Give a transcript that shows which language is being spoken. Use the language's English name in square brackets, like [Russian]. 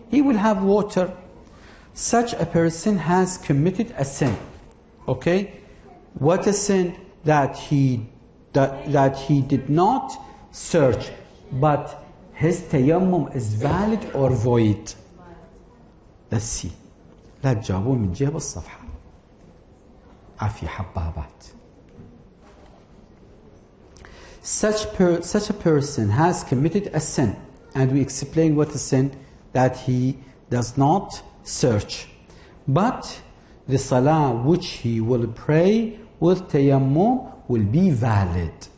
[English] He will have water. Such a person has committed a sin. Okay? What a sin? That he did not search, but his tayammum is valid or void. Let's see. [Arabic] لا تجاوبون من جهة الصفحة. عافية حبابات. [English] Such a person has committed a sin, and we explain what a sin, that he does not search, but the salah which he will pray with tayammum will be valid.